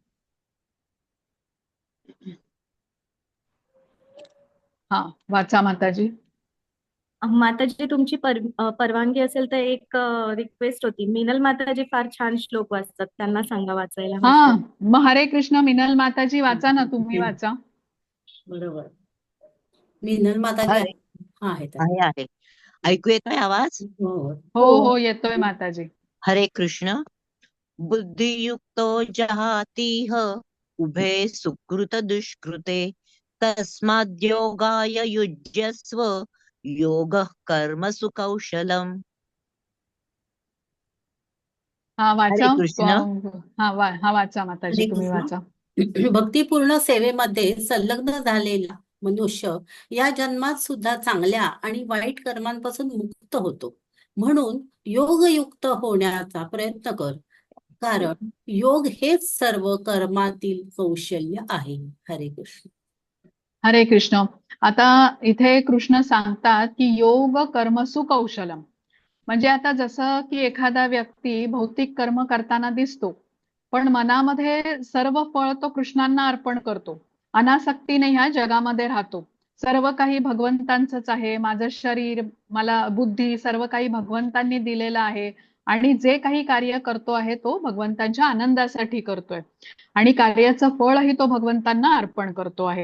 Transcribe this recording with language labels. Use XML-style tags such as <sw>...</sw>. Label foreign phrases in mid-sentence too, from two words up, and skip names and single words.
<mr>हा, वाचा माताजी. माताजी तुमची परवानगी असेल तर एक रिक्वेस्ट होती. मिनल माताजी फार छान श्लोक वाचतात, त्यांना सांगा वाचायला. हा, मग हरे कृष्ण मिनल माताजी वाचा ना, तुम्ही वाचा. बरोबर. मिनल माताजी आहे आहेत. आहे. ऐकू येतोय आवाज? हो हो येतोय माताजी. हरे कृष्ण.</mr> <sa>बुद्धियुक्तो जहातीह उभे सुकृत दुष्कृते तस्माद्योगाय युज्यस्व योगः कर्मसु कौशलम्.</sa> <mr>हा हरे वाचा. कृष्ण. हा वाचा माताजी, हरे तुम्ही कृष्ण. वाचा. भक्तिपूर्ण सेवेमध्ये संलग्न झालेला मनुष्य या जन्मात सुद्धा चांगल्या आणि वाईट कर्मांपासून मुक्त होतो. म्हणून योगयुक्त होण्याचा प्रयत्न कर, कारण योग हेच सर्व कर्मातील कौशल्य आहे. हरे कृष्ण. हरे कृष्ण. आता इथे कृष्ण सांगतात की</mr> <sa>योग कर्मसु कौशलम.</sa> <mr>म्हणजे आता जसं की एखादा व्यक्ती भौतिक कर्म करताना दिसतो, पण मनामध्ये सर्व फळ तो कृष्णांना अर्पण करतो, अनासक्तीने ह्या जगामध्ये राहतो. सर्व काही भगवंतांचंच आहे, माझं शरीर, मला बुद्धी, सर्व काही भगवंतांनी दिलेलं आहे आणि जे काही कार्य करतो आहे तो भगवंतांच्या आनंदासाठी करतोय आणि कार्याचं फळही तो भगवंतांना अर्पण करतो आहे.</mr>